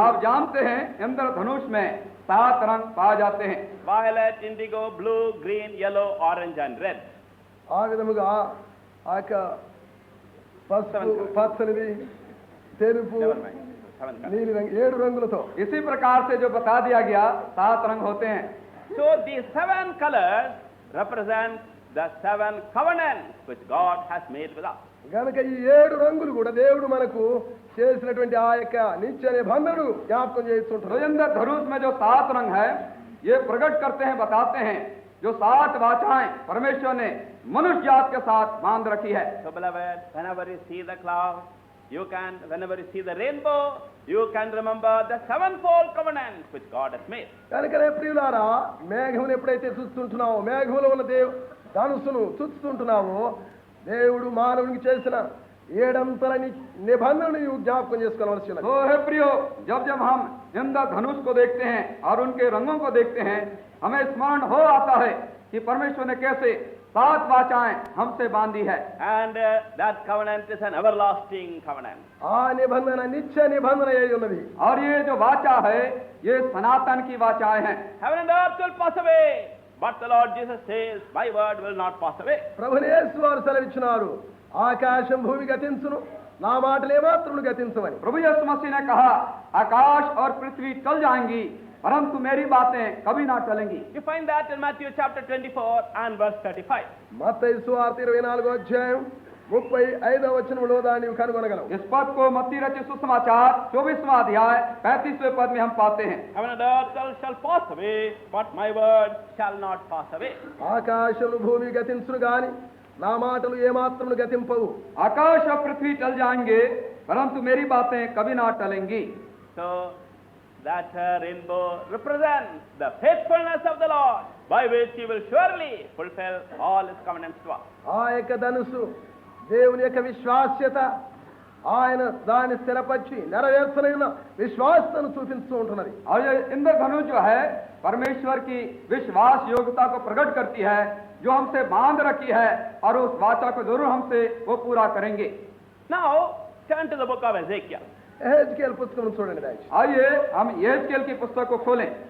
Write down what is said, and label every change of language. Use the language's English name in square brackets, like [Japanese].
[Hindi] आप जानते हैं इंद्रधनुष में 7 रंग पाए जाते हैं. [English] Violet, indigo, blue, green, yellow, orange and red. [Telugu] ఆ విధముగా ఆ యొక్క పసుపు, పచ్చనిది, తెలుపు, [English] Never mind. 7 colors. [Telugu] నీలి రంగు 7 రంగులతో. [Hindi] इसी प्रकार से जो बता दिया गया 7 रंग होते हैं. [English] So these 7 colors represent the 7 covenants which God has made with us. [Telugu] గనుక ఈ 7 రంగులు కూడా దేవుడు మనకు చేసినటువంటి ఆ యొక్క నిత్య నిబంధనను జ్ఞాపకం [Hindi] तो [Telugu] చేస్తుంటారు. [Hindi] इंद्रधनुष में जो 7 रंग है ये प्रकट करते हैं, बताते हैं जो 7 वाचाएं परमेश्वर ने मनुष्य जात के साथ बांध रखी है. [English] So beloved, whenever you see the cloud, whenever you see the rainbow, you can remember the 7-fold covenant which God has made. [Telugu] కనుకనే ప్రియులారా, మేఘమును ఎప్పుడైతే చూస్తుంటున్నావో, మేఘములో ఉన్న ధనుసును చూస్తుంటున్నావో, దేవుడు మానవునికి చేసిన 7 నిబంధనను నీవు జ్ఞాపకం చేసుకోవాల్సి ఉన్నది. [Hindi] तो हे प्रियो, जब जब हम इंद्रधनुष को देखते हैं और उनके रंगों को देखते हैं, हमें स्मरण हो आता है कि परमेश्वर ने कैसे 7 वाचाएं हमसे बांधी है. [English] And that covenant is an everlasting covenant. [Telugu] ఆ నిబంధన నిత్య నిబంధన అయి ఉన్నది. [Hindi] और ये जो वाचा है ये सनातन की वाचाएं हैं. [English] Heaven and earth will pass away, but the Lord Jesus says, my word will not pass away. [Telugu] ప్రభువు యేసు వారు సెలవిచ్చినారు, ఆకాశం భూమి గతించును, నా మాటలు ఏమాత్రమును గతించవని. [Hindi] प्रभु यीशु मसीह ने कहा आकाश और पृथ्वी टल जाएंगी परंतु मेरी बातें कभी ना टलेंगी. [English] You find that in Matthew chapter 24 and verse 35. [Telugu] మత్తయి సువార్త 24వ అధ్యాయం 35వ వచనంలో దాన్ని కనుగొనగలవు. [Hindi] इस पद को मत्ती रचित सुसमाचार 24वां अध्याय 35वें पद में हम पाते हैं. [English] Heaven and earth shall pass away, but my word shall not pass away. [Telugu] ఆకాశము భూమి గతించును గాని నా మాటలు ఏమాత్రమును గతింపవు. [Hindi] आकाश और पृथ्वी टल जाएंगे परंतु मेरी बातें कभी ना टलेंगी. [English] So that rainbow represents the faithfulness of the Lord, by which he will surely fulfill all his covenants to us. [Telugu] ఆ యొక్క ధనుసు దేవుని యొక్క విశ్వాస్యత, ఆయన దాన్ని స్థిరపరిచి నెరవేర్చలేన విశ్వాసతను చూపిస్తూ ఉంటున్నది. [Hindi] और ये इंद्रधनुष जो है परमेश्वर की विश्वास योग्यता को प्रकट करती है जो हमसे बांध रखी है और उस वाचा को जरूर हमसे वो पूरा करेंगे. [English] Now turn to the book of Ezekiel. [Telugu] Ezekiel పుస్తకం చూడండి దయచేసి. [Hindi] आइए हम यहेजकेल की पुस्तक को खोलें.